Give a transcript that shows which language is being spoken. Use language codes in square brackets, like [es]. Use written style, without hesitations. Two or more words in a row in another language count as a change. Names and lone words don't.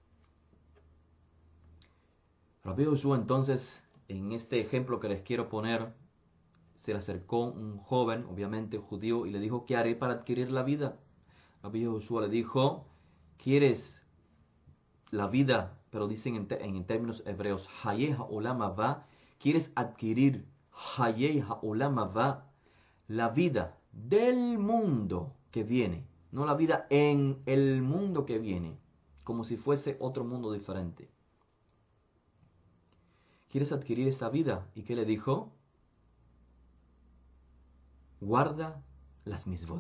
[es] Rabbi Josué entonces, en este ejemplo que les quiero poner, se le acercó un joven, obviamente judío, y le dijo, ¿qué haré para adquirir la vida? Rabbi Josué le dijo, ¿quieres la vida? Pero dicen en términos hebreos, [he] חיי העולם הבא, [es] ¿quieres adquirir [he] חיי העולם הבא? [es] La vida del mundo que viene, no la vida en el mundo que viene, como si fuese otro mundo diferente. ¿Quieres adquirir esta vida? ¿Y qué le dijo? Guarda las misbot.